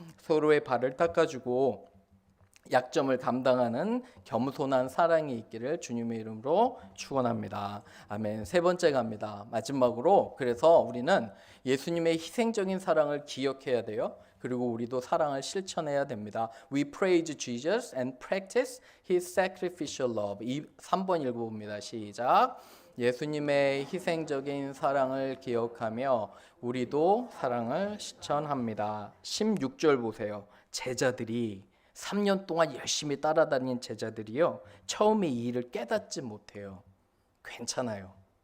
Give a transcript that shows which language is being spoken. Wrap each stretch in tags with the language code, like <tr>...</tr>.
<ko>서로의 발을 닦아주고 약점을 감당하는 겸손한 사랑이 있기를 주님의 이름으로 축원합니다. 아멘. 세 번째 갑니다. 마지막으로 그래서 우리는 예수님의 희생적인 사랑을 기억해야 돼요. 그리고 우리도 사랑을 실천해야 됩니다.</ko> <en>We praise Jesus and practice His sacrificial love.</en> <ko>3번 읽어봅니다. 시작. 예수님의 희생적인 사랑을 기억하며 우리도 사랑을 실천합니다. 16절 보세요. 제자들이 3년 동안 열심히 따라다닌 제자들이요. 처음에 이 일을 깨닫지 못해요. 괜찮아요.</ko>